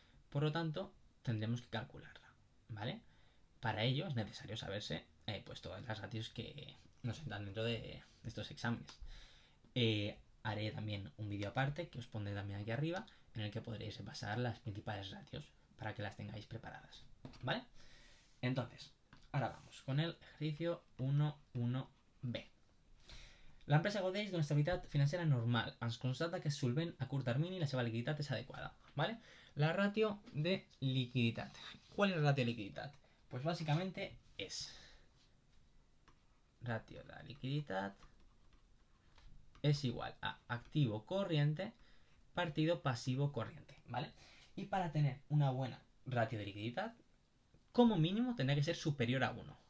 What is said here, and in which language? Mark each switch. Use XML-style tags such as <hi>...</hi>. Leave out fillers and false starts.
<es>Por lo tanto, tendremos que calcularla, ¿vale? Para ello es necesario saberse pues todas las ratios que nos entran dentro de estos exámenes. Haré también un vídeo aparte que os pondré también aquí arriba en el que podréis repasar las principales ratios para que las tengáis preparadas, ¿vale? Entonces, ahora vamos con el ejercicio 1.1b.</es> <ca>L'empresa gaudeix d'una estabilitat financera normal. Ens constata que és solvent a curt termini i la seva liquiditat és adequada.</ca> <es>¿Vale? La ratio de liquididad. ¿Cuál es la ratio de liquididad? Pues básicamente es ratio de la liquididad es igual a activo corriente partido pasivo corriente, ¿vale? Y para tener una buena ratio de liquididad, como mínimo tendrá que ser superior a 1.</es>